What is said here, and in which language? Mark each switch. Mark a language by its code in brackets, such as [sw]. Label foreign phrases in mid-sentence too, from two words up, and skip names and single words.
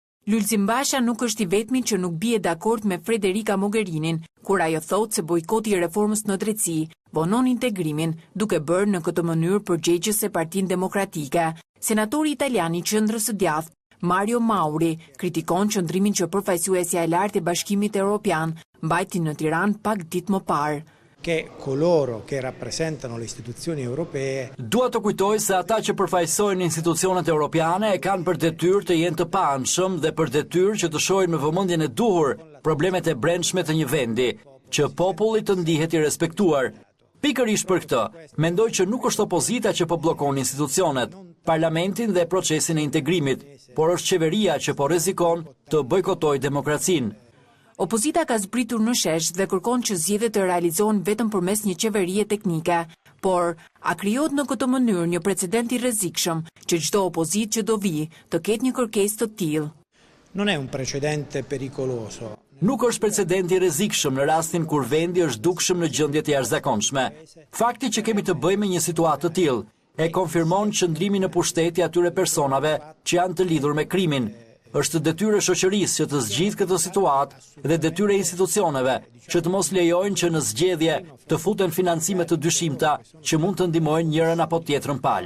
[sq] Lulzim Basha nuk është i vetmi që nuk bie dakord me Federica Mogherinin, kur ajo thotë se bojkoti i reformës në drejtësi vonon integrimin, duke bërë në këtë mënyrë përgjegjëse Partinë Demokratike. Senatori italian i Qendrës së Djathtë, Mario Mauri, kritikon qëndrimin që përfaqësuesja e lartë e Bashkimit Evropian mbajti në Tiranë pak ditë më parë. [it] Che coloro che rappresentano le istituzioni europee. [sq] Dua të kujtoj se ata që përfaqësojnë institucionet europiane e kanë për detyrë të jenë të paanshëm dhe për detyrë që të shohin me vëmendjen e duhur problemet e brendshme të një vendi, që populli të ndihet i respektuar. Pikërisht për këtë, mendoj që nuk është opozita që po bllokon institucionet, parlamentin dhe procesin e integrimit, por është qeveria që po rrezikon të bojkotojë demokracinë. Opozita ka zbritur në shesh dhe kërkon që zgjedhjet të realizohen vetëm përmes një qeverie teknike, por a krijohet në këtë mënyrë një precedent i rrezikshëm që çdo opozitë që do vi të ketë një kërkesë të tillë? [it] Non è un precedente pericoloso. [sq] Nuk është precedent i rrezikshëm në rastin kur vendi është dukshëm në gjendje të jashtëzakonshme. Fakti që kemi të bëjmë me një situatë të tillë e konfirmon qëndrimin në pushtet i atyre personave që janë të lidhur me krimin. Është detyrë e shoqërisë që të zgjidhë këtë situatë dhe detyrë e institucioneve që të mos lejojnë që në zgjedhje të futen financime të dyshimta që mund të ndihmojnë njërin apo tjetrën palë.